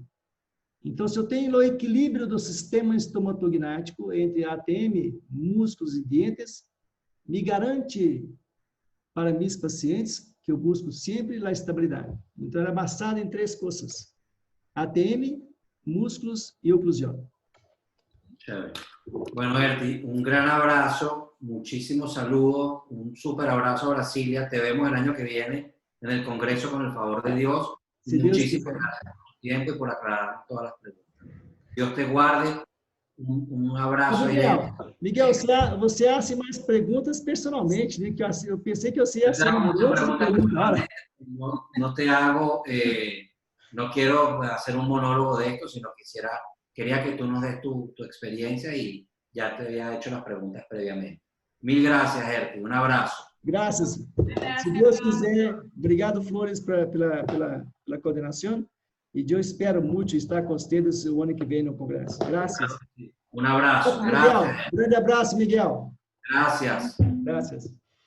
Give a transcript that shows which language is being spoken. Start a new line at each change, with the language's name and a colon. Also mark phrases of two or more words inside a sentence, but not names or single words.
Portuguese: Então, se eu tenho o equilíbrio do sistema estomatognático entre ATM, músculos e dentes, me garante para meus pacientes que eu busco sempre a estabilidade. Então, era basado em 3 coisas: ATM,
Spanish: músculos y oclusión. Chévere. Bueno, Erti, un gran abrazo, muchísimos saludos, un súper abrazo a Brasilia. Te vemos el año que viene en el Congreso con el favor de Dios. Si Muchísimas gracias por tu tiempo y por aclarar todas las preguntas. Dios te guarde.
Portuguese: Um abraço aí. Miguel, você hace mais perguntas personalmente, né? Que eu pensei que você ia hacer uma pergunta.
Spanish: No te hago, no quiero hacer un monólogo de esto, sino quería que tú nos des tu experiencia y ya te había hecho las preguntas previamente. Mil gracias, Erti. Un abrazo.
Portuguese: Graças. Se Deus quiser, obrigado, Flores, pela coordenação. E eu espero muito estar com vocês o ano que vem no Congresso. Graças.
Spanish: Un abrazo.
Portuguese: Miguel, grande abraço, Miguel.
Spanish: Gracias. Gracias.